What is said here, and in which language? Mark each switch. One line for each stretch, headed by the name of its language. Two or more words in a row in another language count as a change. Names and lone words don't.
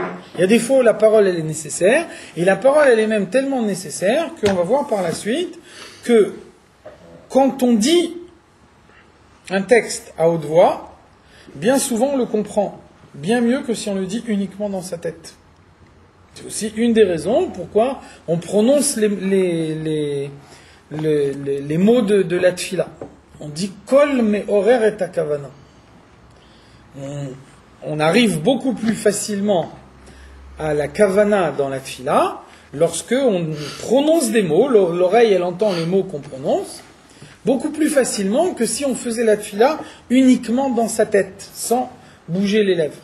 French: Il y a des fois où la parole elle est nécessaire, et la parole elle est même tellement nécessaire qu'on va voir par la suite que quand on dit un texte à haute voix, bien souvent on le comprend bien mieux que si on le dit uniquement dans sa tête. C'est aussi une des raisons pourquoi on prononce les mots de la tfila. On dit
Hebrew: קול מעורר את הכוונה.
French: On arrive beaucoup plus facilement à la kavana dans la tfila lorsque on prononce des mots, l'oreille elle entend les mots qu'on prononce, beaucoup plus facilement que si on faisait la tfila uniquement dans sa tête, sans bouger les lèvres.